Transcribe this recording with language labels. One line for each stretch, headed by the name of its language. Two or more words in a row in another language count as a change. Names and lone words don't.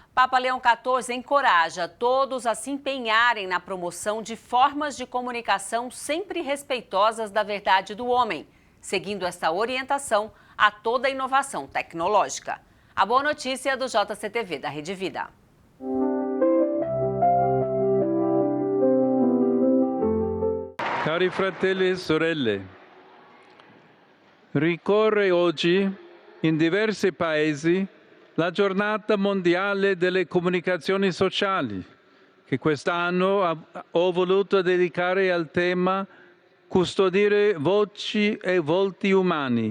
Portuguese: Papa Leão XIV encoraja todos a se empenharem na promoção de formas de comunicação sempre respeitosas da verdade do homem, seguindo esta orientação a toda a inovação tecnológica. A boa notícia é do JCTV da Rede Vida.
Italian: Cari fratelli e sorelle, ricorre oggi in diversi paesi la giornata mondiale delle comunicazioni sociali, che quest'anno ho voluto dedicare al tema custodire voci e volti umani.